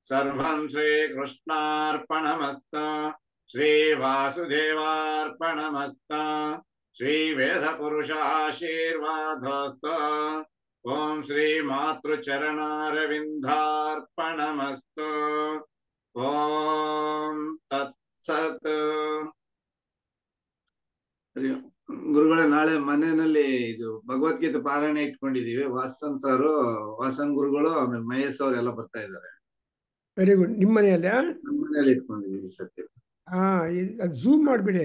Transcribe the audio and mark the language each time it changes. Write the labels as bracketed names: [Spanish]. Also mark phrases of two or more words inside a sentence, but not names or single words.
[Sanskrit] ಸರ್ವಂ ಶ್ರೀಕೃಷ್ಣಾರ್ಪಣಮಸ್ತು. ಶ್ರೀ ವಾಸುದೇವಾರ್ಪಣಮಸ್ತು. ಶ್ರೀ ವೇದ ಪುರುಷಾಶೀರ್ವಾದೋಸ್ತು. ಓಂ ಶ್ರೀ ಮಾತೃಚರಣಾರವಿಂದಾರ್ಪಣಮಸ್ತು. ಓಂ ತತ್ಸತ್. [Kannada] ಗುರುಗಳೇ, ನಾಳೆ ಮನೆಯಲ್ಲಿ ಇದು ಭಗವದ್ಗೀತೆ ಪಾರಾಯಣ ಇಟ್ಕೊಂಡಿದೀವಿ. ವಾಸನ್ ಗುರುಗಳು, ಆಮೇಲೆ ಮಹೇಶ್ ಅವ್ರು ಎಲ್ಲ ಬರ್ತಾ ಇದ್ದಾರೆ. [English] very good. [Kannada] ನಿಮ್ಮ ಮನೆಯಲ್ಲ? ನಮ್ಮ ಮನೇಲಿ ಇಟ್ಕೊಂಡಿದೀವಿ ಸತ್ಯ. ಅದು ಝೂಮ್ ಮಾಡಿಬಿಡಿ.